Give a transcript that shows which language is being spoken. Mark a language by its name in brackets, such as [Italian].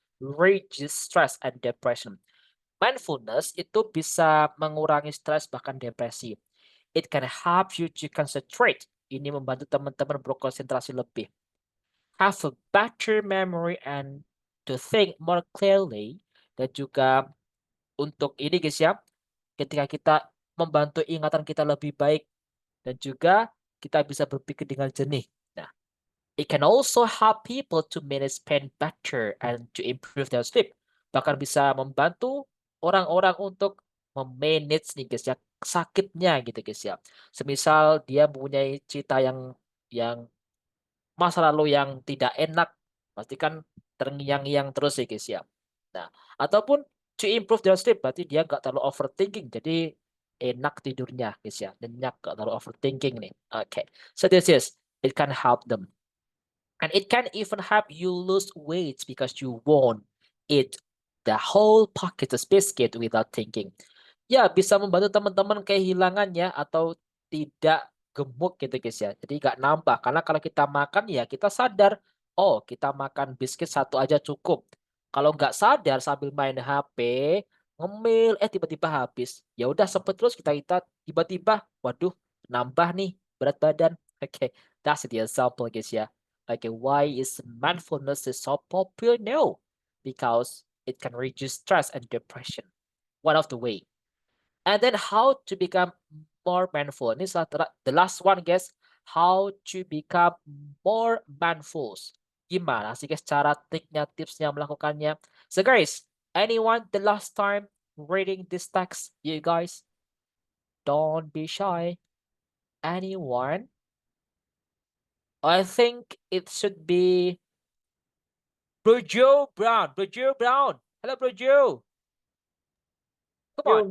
[English] reduce stress and depression. [Indonesian] Mindfulness itu bisa mengurangi stres bahkan depresi. [English] It can help you to concentrate. [Indonesian] Ini membantu teman-teman berkonsentrasi lebih. [English] Have a better memory and to think more clearly. [Indonesian] Dan juga untuk ini guys ya, ketika kita membantu ingatan kita lebih baik dan juga kita bisa berpikir dengan jernih. [English] Nah, it can also help people to manage pain better and to improve their sleep. [Indonesian] Bahkan bisa membantu orang-orang untuk memanage nih guys ya, sakitnya gitu guys ya. Semisal dia mempunyai cerita yang masa lalu yang tidak enak, pasti kan terngiang-ngiang terus ya guys ya. Nah, ataupun [English] to improve their sleep, [Indonesian] berarti dia nggak terlalu overthinking, jadi enak tidurnya guys ya, nyenyak, nggak terlalu overthinking nih. [English] Okay, so this is, it can help them. And it can even help you lose weight because you won't eat the whole packet of biscuit without thinking. [Indonesian] Ya, bisa membantu teman-teman kehilangannya atau tidak gemuk gitu guys ya. Jadi nggak nambah. Karena kalau kita makan ya kita sadar, oh kita makan biskuit satu aja cukup. Kalau nggak sadar sambil main HP, ngemil, tiba-tiba habis. Ya udah sempet terus kita tiba-tiba, waduh nambah nih berat badan. [English] Okay, that's the example guys ya. Okay, why is mindfulness is so popular? No, because it can reduce stress and depression. One of the way. And then how to become more mindful. This is the last one, guys. How to become more mindful. [Indonesian] Gimana sih guys cara triknya, tipsnya melakukannya? [English] So guys, anyone the last time reading this text? You guys, don't be shy. Anyone? I think it should be Bro Joe Brown. Bro Joe Brown. Hello, Bro Joe. Come on,